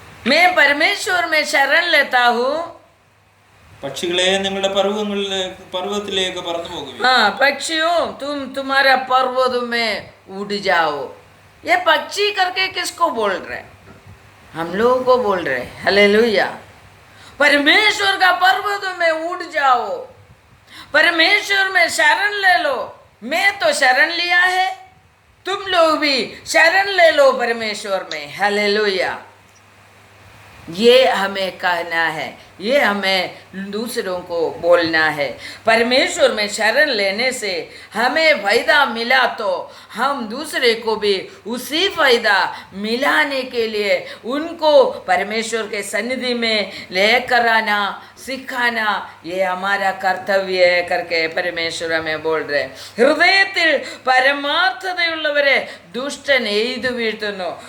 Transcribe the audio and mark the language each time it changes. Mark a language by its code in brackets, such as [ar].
[hi] मैं परमेश्वर में शरण लेता हूँ. [ml] പക്ഷികളെ നിങ്ങളുടെ पर्वतത്തിലേക്ക് പറന്നു പോകുക. [hi] हाँ, पक्षियों तुम तुम्हारा पर्वत में उड़ जाओ. ये पक्षी करके किसको बोल रहे? हम लोगों को बोल रहे. हालेलुया. परमेश्वर का पर्वत में उड़ जाओ, परमेश्वर में शरण ले लो. मैं तो शरण लिया है, तुम लोग भी शरण ले लो परमेश्वर में. हालेलुया. ये हमें कहना है. ये हमें दूसरों को बोलना है। परमेश्वर में शरण लेने से हमें फायदा मिला तो हम दूसरे को भी उसी फायदा मिलाने के लिए उनको परमेश्वर के सन्निधि में लेकर आना, सिखाना, ये हमारा कर्तव्य है करके परमेश्वर हमें बोल रहे। [ml] ഹൃദയത്തിൽ പരമാർത്ഥതയുള്ളവരെ ദുഷ്ടൻ എയ്തു വീഴ്ത്തുന്നു।